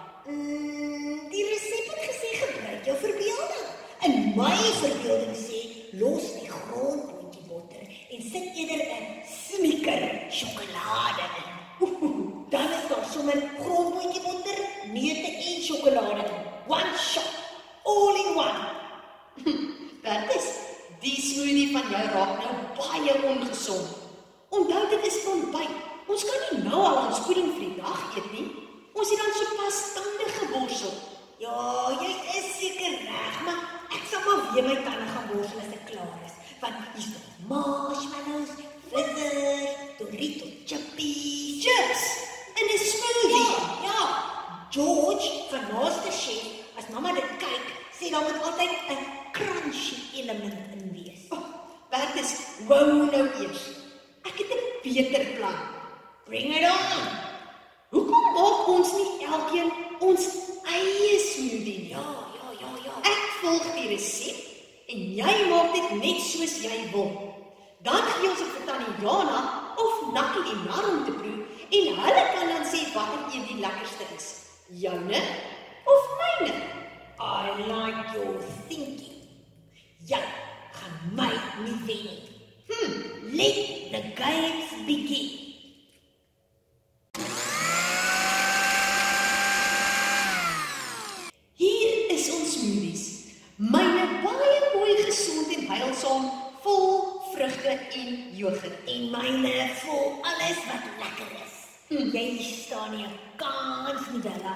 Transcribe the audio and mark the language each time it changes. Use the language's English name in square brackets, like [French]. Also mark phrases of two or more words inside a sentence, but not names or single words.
[Afrikaans] Die resep het gesê gebruik jou verbeelding. In my verbeelding sê los die grondboontjie botter en sit eerder 'n snicker sjokolade in. Dan is daar sommer grondboontjie botter, neute en sjokolade in. [English] One shot, all in one. [Afrikaans] Bertus, die smoothie van jou raak nou baie ongesond. Onthou dit is vir ontbyt. Ons kan nie nou al ons voeding vir die dag eet nie. Ons het dan sopas tande geborsel. Ja, jy is seker reg, maar ek sal maar weer my tande gaan borsel as ek klaar is. Want hier's nog marshmallows, fritters, Dorito chips in 'n smoothie. Ja. George van MasterChef, as mamma dit kyk, sê daar moet altyd 'n crunchy element in wees. Bertus, wou nou eers. Ek het 'n beter plan. [English] Bring it on. [Afrikaans] Hoekom maak ons nie elkeen ons eie smoothie nie? Ja. Ek volg die resep en jy maak dit net soos jy wil. Dan gee ons dit vir Tannie Jana of Nakkie die nar om te proe en hulle kan dan sê watter een die lekkerste is. Joune of myne? [English] I like your thinking. [Afrikaans] Jy gaan my nie wen nie. [English] Let the games begin. [Afrikaans] Hier is ons smoothies. Myne baie mooi gesond en heilsaam, vol vrugte en yoghurt. En myne vol alles wat lekker is. Jy staan nie 'n kans nie, Bella.